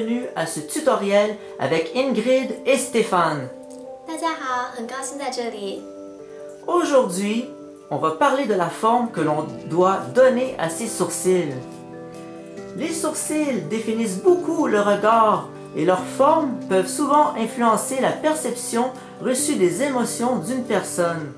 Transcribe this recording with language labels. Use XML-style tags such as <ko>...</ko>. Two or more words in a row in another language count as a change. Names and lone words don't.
<fr>à ce tutoriel avec Ingrid et Stéphane.</fr> <zh>大家好，很高兴在这里。</zh> <fr>Aujourd'hui, on va parler de la forme que l'on doit donner à ses sourcils. Les sourcils définissent beaucoup le regard et leurs formes peuvent souvent influencer la perception reçue des émotions d'une personne.</fr>